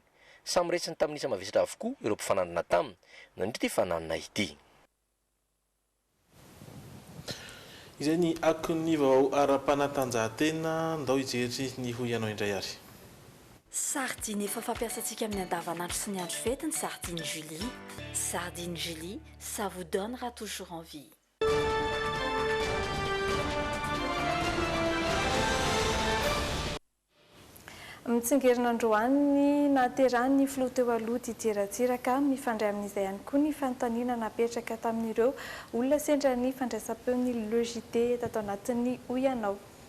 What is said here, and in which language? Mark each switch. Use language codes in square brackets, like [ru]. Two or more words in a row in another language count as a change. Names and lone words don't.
[mg] Samy resiny tamin'ny isa mavesatra avokoa ireo mpifananana taminy nandritra ifananana ity. Izay ny akon'ny vaovao ara-panatanjahantena, ndao hijery ny ho ianao indray ary. Sardine efa fampiasantsika amin'ny andavanandro sy ny andro fety ny Sardine Julie. [fr] Sardine Julie, ça vous donnera toujours envie. [mg] Mitsingerina androany naterany filoha teo aloha Didier Ratsiraka mifandray amin'izay ihany koa ny fanontaniana napetraka tamin'ireo olona sendra ny fandraisam-peon'ny logité tato anatin'ny Oianao.